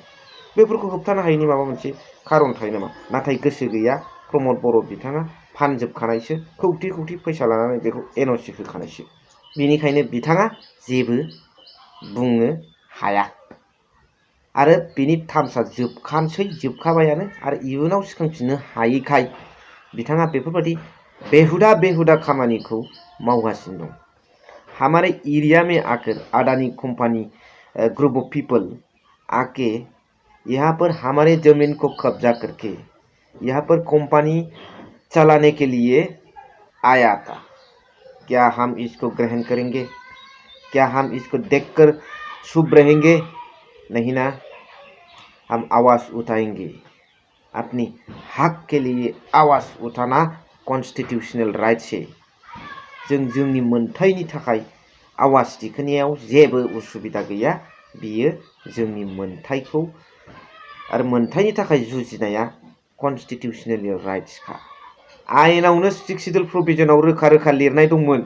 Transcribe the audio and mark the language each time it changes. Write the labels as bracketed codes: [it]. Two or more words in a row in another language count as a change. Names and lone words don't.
[brx] बेफोरखौ होबथानो हायैनि माबा मोनसे खारन थायो नामा? नाथाय गोसो गैया प्रमद बर' बिथाङा फानजोबखानायसो, खौथि खौथि फैसा लानानै बेखौ एनअसि होखानायसो। बेनिखायनो बिथाङा जेबो बुंनो हाया। आरो बिनि टार्मसा जोबखाबायानो आरो इयुनाव सिखांफिननो हायैखाय बिथाङा बेफोरबायदि बेहुदा खामानिखौ मावगासिनो दं। [hi] हमारे एरिया में आकर अडानी कंपनी [en] group of people [hi] आके यहाँ पर हमारे जमीन को कब्जा करके यहाँ पर कंपनी चलाने के लिए आया था। क्या हम इसको ग्रहण करेंगे? क्या हम इसको देखकर चुप रहेंगे? नहीं ना, हम आवाज़ उठाएंगे। अपनी हक के लिए आवाज़ उठाना [en] constitutional rights [hi] है। [brx] जों जोंनि मोनथायनि थाखाय आवाज दिखोनायाव जेबो उसुबिदा गैया। बियो जोंनि मोनथायखौ आरो मोनथायनि थाखाय जुजिनाया [en] constitutional rights. [brx] आयेनावनो 6 [en] schedule provision [brx] रोखा लिरनाय दंमोन।